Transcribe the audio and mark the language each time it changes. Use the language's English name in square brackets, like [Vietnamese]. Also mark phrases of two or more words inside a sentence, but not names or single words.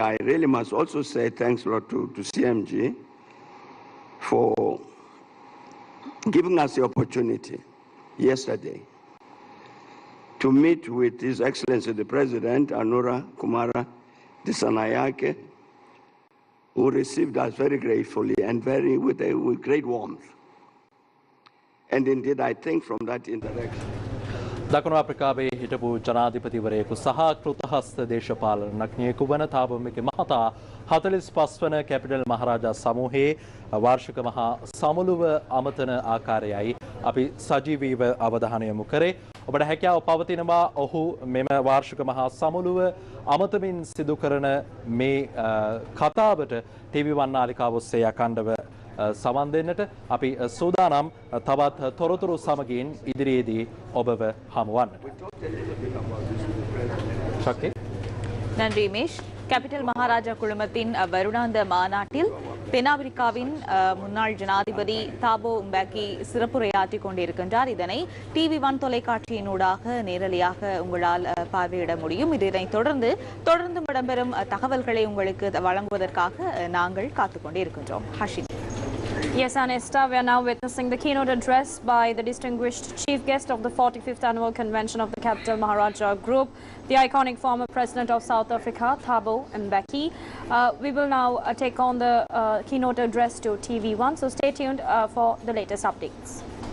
[English] I really must also say thanks a lot to CMG for giving us the opportunity yesterday to meet with His Excellency the President, Anura Kumara Dissanayake, who received us very gratefully and with great warmth. And indeed, I think from that interaction, [Sinhala] දකුණු අප්‍රිකාවේ හිටපු ජනාධිපතිවරයෙකු සහ කෘතහස්ත දේශපාලනඥයෙකු වන තාබමික මහතා 45 වන කැපිටල් මහරජා සමූහයේ වාර්ෂික මහා සමුළුව අමතන ආකාරයයි අපි සජීවීව අවධානය යොමු කරේ. ඔබට හැකියාව පවතිනවා ඔහු මෙම වාර්ෂික මහා සමුළුව අමතමින් සිදු කරන මේ කතාවට TV1 නාලිකාව ඔස්සේ අඛණ්ඩව සමන් දෙන්නට අපි සූදානම් තවත් තොරතුරු සමගින් ඉදිරියේදී ඔබව හමුවන්නට. ශක්ති. [Tamil] நன்றி மேஷ். கேபிட்டல் மகாராஜா குழுமத்தின் வருடாந்த மாநாட்டில் தென்னாப்பிரிக்காவின் முன்னாள் ஜனாதிபதி தாபோ உம்பேக்கி சிறப்புரையாற்றிக் கொண்டிருக்கின்றார். இதனை TV1 தொலைக்காட்சியினூடாக நேரலையாக உங்களால் பார்வையிட முடியும். இதனைத் தொடர்ந்து இடம்பெறும் தகவல்களை உங்களுக்கு வழங்குவதற்காக நாங்கள் காத்துக் கொண்டிருக்கின்றோம். ஹஷின். [English] Yes, Anesta, we are now witnessing the keynote address by the distinguished chief guest of the 45th Annual Convention of the Capital Maharaja Group, the iconic former president of South Africa, Thabo Mbeki. We will now take on the keynote address to TV1, so stay tuned for the latest updates.